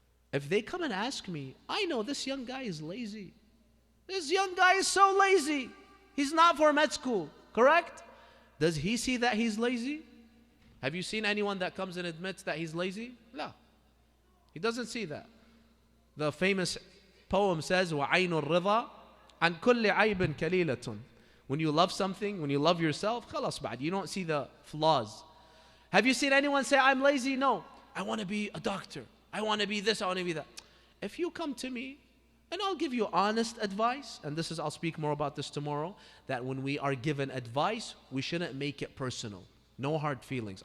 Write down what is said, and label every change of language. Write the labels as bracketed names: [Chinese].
[English] If they come and ask me, I know this young guy is lazy. This young guy is so lazy. He's not for med school, correct? Does he see that he's lazy? Have you seen anyone that comes and admits that he's lazy? No. He doesn't see that. The famous poem says, [Arabic] وَعَيْنُ الرِّضَى عَنْ كُلِّ عَيْبٍ كَلِيلَةٌ. [English] When you love something, when you love yourself, [Arabic] خلاص بعد, [English] you don't see the flaws. Have you seen anyone say, I'm lazy? No. I want to be a doctor. I want to be this, I want to be that. If you come to me, and I'll give you honest advice, and this is, I'll speak more about this tomorrow, that when we are given advice, we shouldn't make it personal. No hard feelings.